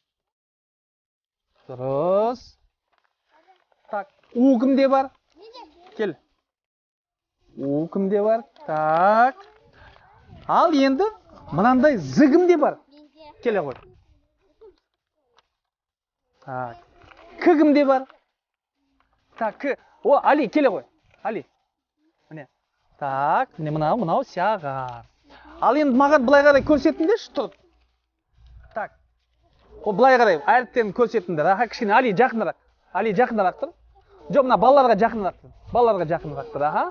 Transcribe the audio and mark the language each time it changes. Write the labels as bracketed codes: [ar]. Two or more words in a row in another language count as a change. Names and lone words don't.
[kk] Дұрыс. Так, У кімде бар? Кел. У кімде бар? Так. Ал енді, мынандай З кімде бар? Келе ғой. Так. К кімде бар? Так, К. О, Али, келе ғой. Али. Міне. Так, міне мынау сяға. Ал енді маған былай қарай көрсетіңдерші, тұрып. Так. О, былай қарай әріптерін көрсетіңдер. Аха, кішкене Али жақынырақ. Али жақынырақ тұр. Жоқ, мына балаларға жақынырақ тұр. Балаларға жақынырақ тұр, аха.